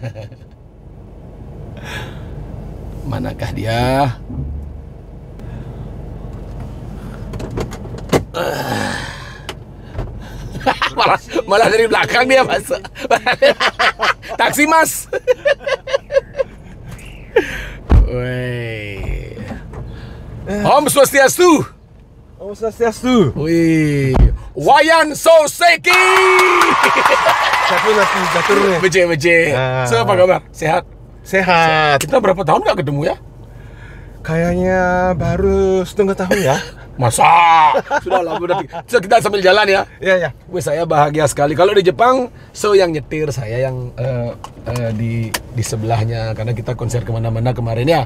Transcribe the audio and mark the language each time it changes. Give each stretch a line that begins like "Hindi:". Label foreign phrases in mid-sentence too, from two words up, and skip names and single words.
Indonesian: Manakah dia? malah dari belakang dia masuk. Taksi mas. Wih.
Balinese: Om Swastiastu. Om Swastiastu.
Indonesian: Wih. Wayan Soseki. Satu nanti jatuh nih. Bece. So, apa kabar? Sehat? Sehat. Kita berapa tahun gak ketemu ya? Kayaknya baru setengah tahun ya. Masa? Sudah lah, kita sambil jalan ya. Iya. Wih, saya bahagia sekali. Kalau di Jepang, yang nyetir, saya yang di sebelahnya, karena kita konser kemana-mana kemarin ya.